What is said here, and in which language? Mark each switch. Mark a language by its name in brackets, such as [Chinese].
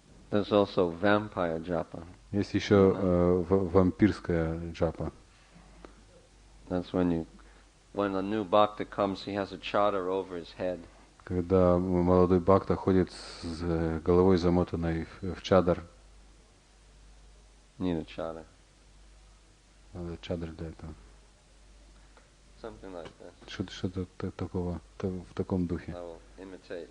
[English] There's also vampire japa. [Russian] Есть еще вампирская джапа. [English] That's when a new bhakta comes, he has a chadar over his head. [Russian] Когда молодой бхакта ходит с головой замотанной в чадар. [English] Need a chadar. [Russian] Надо чадар для этого. [English] Something like that. [Russian] Что-то такого, в таком духе. [English] I will imitate.